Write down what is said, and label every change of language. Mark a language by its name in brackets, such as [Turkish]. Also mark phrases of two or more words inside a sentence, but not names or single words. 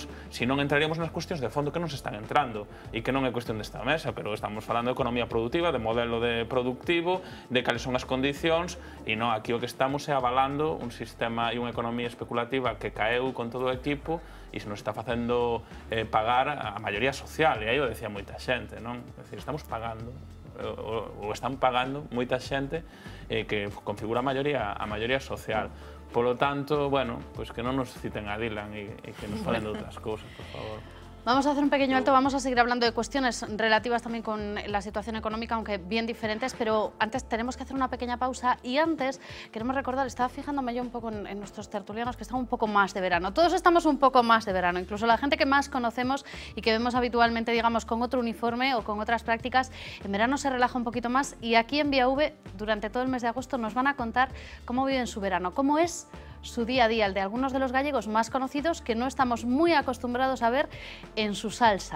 [Galician] Se non entraríamos nas cuestións de fondo que non se están entrando e que non é cuestión desta mesa, pero estamos falando de economía productiva, de modelo productivo, de cales son as condicións e non, aquí o que estamos é avalando un sistema e unha economía especulativa que caeu con todo o equipo e se nos está facendo pagar a maioría social, e aí o decía moita xente, non? É dicir, estamos pagando o están pagando moita xente que configura a maioría social. Polo tanto, bueno, pues que non nos citen a Dylan e que nos falen de outras cousas, por favor. [Spanish] Vamos a hacer un pequeño alto, vamos a seguir hablando de cuestiones relativas también con la situación económica, aunque bien diferentes, pero antes tenemos que hacer una pequeña pausa y antes queremos recordar, estaba fijándome yo un poco en nuestros tertulianos que están un poco más de verano. Todos estamos un poco más de verano, incluso la gente que más conocemos y que vemos habitualmente, digamos, con otro uniforme o con otras prácticas, en verano se relaja un poquito más y aquí en Vía V, durante todo el mes de agosto, nos van a contar cómo viven su verano, cómo es su día a día, el de algunos de los gallegos más conocidos que no estamos muy acostumbrados a ver en su salsa.